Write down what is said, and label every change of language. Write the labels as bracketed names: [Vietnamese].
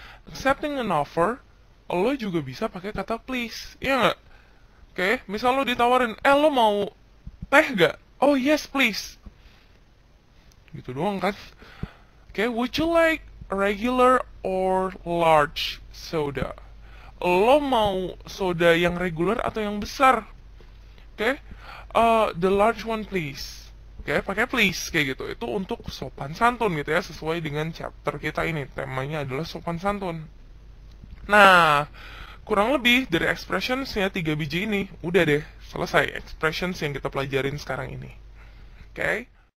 [English] Accepting an offer, [Indonesian] lo juga bisa pakai kata please, ya nggak? Oke, misal lo ditawarin, lo mau teh gak? [English] Oh yes please. [Indonesian] Gitu doang kan? [English] Oke, would you like regular or large soda? [Indonesian] Lo mau soda yang regular atau yang besar? [English] Oke, the large one please. [Indonesian] Oke, pakai please kayak gitu. Itu untuk sopan santun gitu ya, sesuai dengan chapter kita ini. Temanya adalah sopan santun. Nah, kurang lebih dari expressionsnya 3 biji ini, udah deh, selesai expressions yang kita pelajarin sekarang ini. Oke?